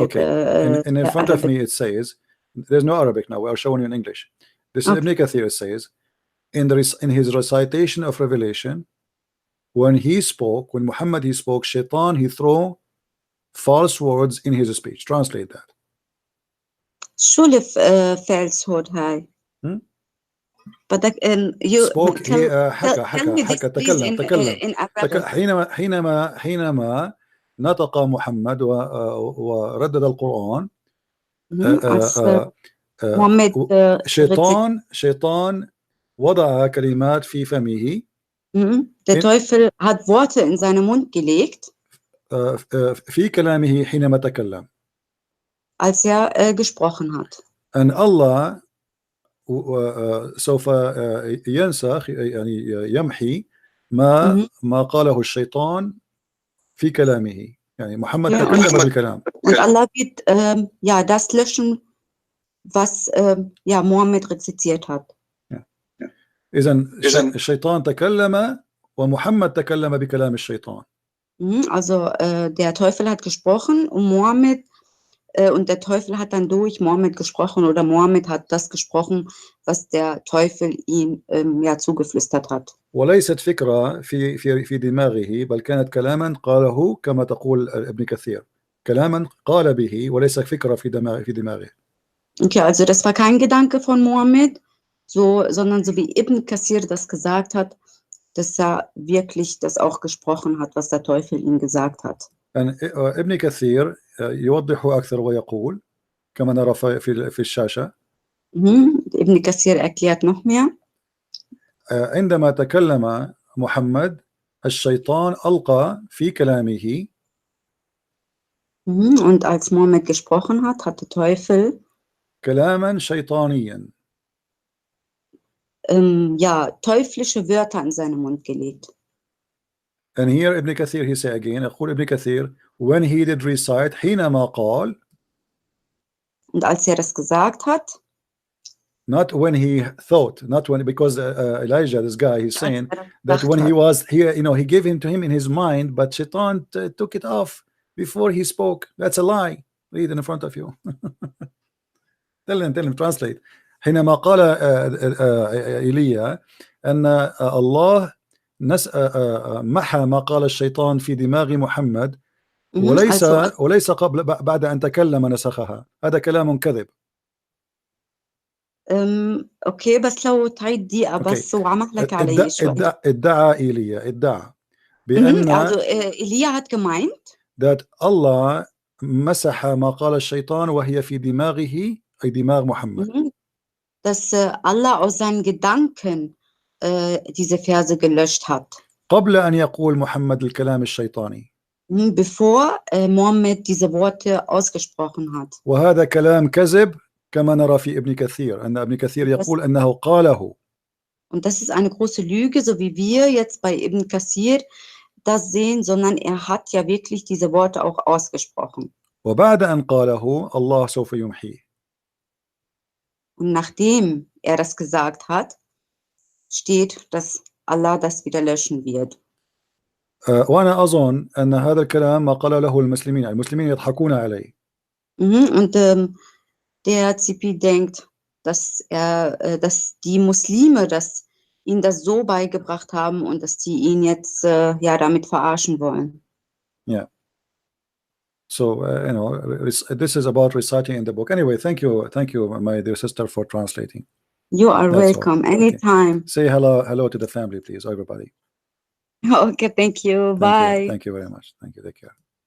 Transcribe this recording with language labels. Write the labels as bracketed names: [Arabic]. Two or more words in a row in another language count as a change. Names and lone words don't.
[English] Okay, and in front of me it says there's no Arabic now. We are showing you in English. This is Ibn Kathir. It says in his recitation of Revelation, when Muhammad he spoke, shaitan he threw false words in his speech. Translate that. [Arabic] شو falsehood هاي؟ بدك you spoke تكلم حينما نطق محمد وردد القرآن شيطان وضع كلمات في فمه. [German] Der Teufel hat Worte in seinen Mund gelegt. [Arabic] في كلامه حينما تكلم. [German] Als gesprochen hat. [English] And Allah [Arabic] سوف ينسخ يعني يمحي ما قاله الشيطان في كلامه. يعني محمد تكلم بالكلام. [German] Und Allah wird das löschen, was Mohammed rezitiert hat. [Arabic] إذن الشيطان تكلم ومحمد تكلم بكلام الشيطان. [German] Also der Teufel hat gesprochen und Mohammed und der Teufel hat dann durch Mohammed gesprochen oder Mohammed hat das gesprochen, was der Teufel ihm ja zugeflüstert hat. [Arabic] وليست فكرة في دماغه بل كانت كلاما قاله كما تقول ابن كثير كلاما قال به وليس فكرة في دماغه. [German] Okay, also das war kein Gedanke von Mohammed, sondern so wie Ibn Kathir das gesagt hat, dass er wirklich das auch gesprochen hat, was der Teufel ihm gesagt hat. [Arabic] ابن كثير يوضح أكثر ويقول كما نرى في الشاشة. [German] Ibn Kathir erklärt noch mehr. [Arabic] عندما تكلم محمد الشيطان ألقى في كلامه [German] Und als Mohammed gesprochen hat, hat der Teufel [Arabic] كلاما شيطانيا. [German] Ja, teuflische Wörter in seinen Mund gelegt. [English] And here Ibn Kathir he say again [Arabic] يقول ابن كثير [English] when he did recite [Arabic] حينما قال. [German] Und als das gesagt hat. [English] Not when he thought, not when, because Elijah, this guy, he's saying that when he was here, you know, he gave him to him in his mind, but Shaitan took it off before he spoke. That's a lie. Read in front of you. tell him, translate. [Arabic] حينما قال إيليا أن الله محى ما قال الشيطان في دماغ محمد وليس قبل بعد أن تكلم نسخها. هذا كلام كذب. اوكي بس لو تعيد دقيقة بس وعمح لك علي شوي. ادعى إيليا بأن [German] also إيليا hat gemeint [English] that Allah [Arabic] مسح ما قال الشيطان وهي في دماغه أي دماغ محمد. [German] dass Allah aus seinen Gedanken diese Verse gelöscht hat. [Arabic] قبل أن يقول محمد الكلام الشيطاني. [German] Bevor Mohammed diese Worte ausgesprochen hat. [Arabic] وهذا كلام كذب كما نرى في ابن كثير أن ابن كثير يقول أنه قاله. [German] Und das ist eine große Lüge, so wie wir jetzt bei Ibn Kathir das sehen, sondern er hat ja wirklich diese Worte auch ausgesprochen. [Arabic] وبعد أن قاله الله سوف يمحيه. [German] Und nachdem er das gesagt hat, steht, dass Allah das wieder löschen wird. [Arabic] وأنا أظن أن هذا الكلام ما قال له المسلمين يضحكون عليه. [German] Und der CP denkt, dass die Muslime ihn das so beigebracht haben und dass die ihn jetzt ja damit verarschen wollen. [English] Yeah. So you know, this is about reciting in the book. Anyway, thank you, my dear sister, for translating. You are welcome anytime. Okay. Say hello to the family, please, everybody. Okay, thank you. Bye. Thank you very much. Thank you. Take care.